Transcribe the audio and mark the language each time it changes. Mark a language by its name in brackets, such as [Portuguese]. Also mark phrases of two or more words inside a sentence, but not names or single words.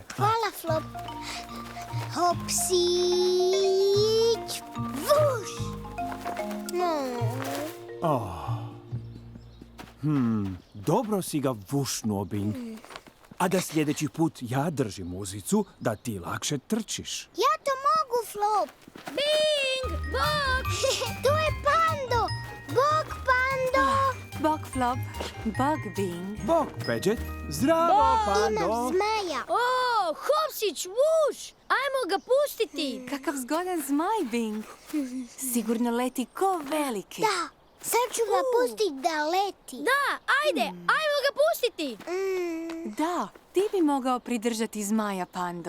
[Croatian] Hvala, Flop. Hopsić, vuš! Dobro si ga vušnuo, Bing. A da sljedeći put ja držim uzicu da ti lakše trčiš. Ja to mogu, Flop. Bing! Bok! Tu je Pando. Bok, Pando. Bok, Flop. Bok, Bing. Bok, Peđet. Zdravo, Pando. Imam zmaja. O, Hopsić, vuš! Ajmo ga pustiti! Kakav zgodan zmaj, Bing. Sigurno leti ko veliki. Da, sad ću ga pustiti da leti. Da, ajde, ajmo ga pustiti! Da, ti bi mogao pridržati zmaja, Pando.